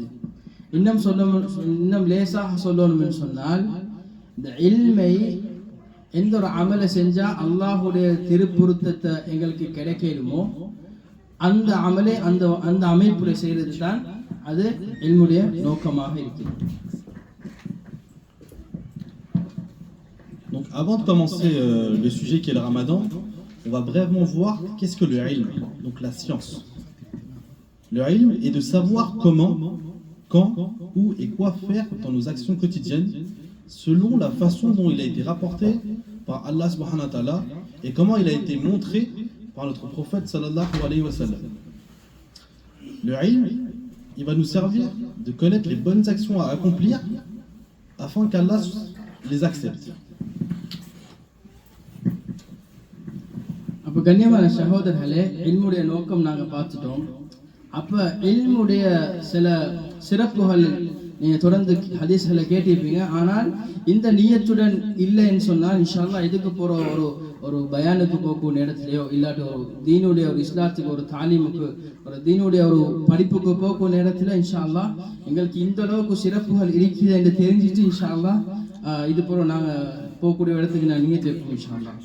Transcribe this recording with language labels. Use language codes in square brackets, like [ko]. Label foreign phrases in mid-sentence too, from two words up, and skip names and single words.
[ta] இன்னும் லேசாக சொல்லணும்னு சொன்னால், இந்த இல்மை எந்த ஒரு அமலை செஞ்சா அல்லாஹுடைய திருப்பொருத்தத்தை எங்களுக்கு கிடைக்கலுமோ அந்த அமலை அந்த அமைப்புல செய்வது தான் அது இல்முடைய நோக்கமாக இருக்குது. [fr] Donc avant de commencer le sujet qui est le Ramadan, on va brièvement voir qu'est-ce que le ilm, donc la science. Le ilm est de savoir comment, quand, où et quoi faire dans nos actions quotidiennes selon la façon dont il a été rapporté par Allah [ar] سبحانه وتعالى [fr] et comment il a été montré par notre prophète [ar] صلى الله عليه وسلم. [fr] Le ilm, il va nous servir de connaître les bonnes actions à accomplir afin qu'Allah les accepte. [ta] அப்ப கண்ணியமான சகோதரர்களே, இல்முடைய நோக்கம் நாங்க பார்த்துட்டோம். அப்ப இல்முடைய சில சிறப்புகள் நீங்க தொடர்ந்து ஹதீஸ்களை கேட்டிருப்பீங்க. ஆனால் இந்த நியத்துடன் இல்லைன்னு சொன்னால் [ar] إن شاء الله [ta] இதுக்கு போற ஒரு பயானுக்கு போகக்கூடிய இடத்துலையோ இல்லாட்டி ஒரு தீனுடைய ஒரு இஸ்லாத்துக்கு ஒரு தாலீமுக்கு ஒரு தீனுடைய ஒரு படிப்புக்கு போகக்கூடிய இடத்துல [ar] إن شاء الله [ta] எங்களுக்கு இந்த அளவுக்கு சிறப்புகள் இருக்குது என்று தெரிஞ்சிட்டு [ar] إن شاء الله [ta] இது போற நாங்க போகக்கூடிய இடத்துக்கு நான் நியத்து வைப்போம் [ar] إن شاء الله.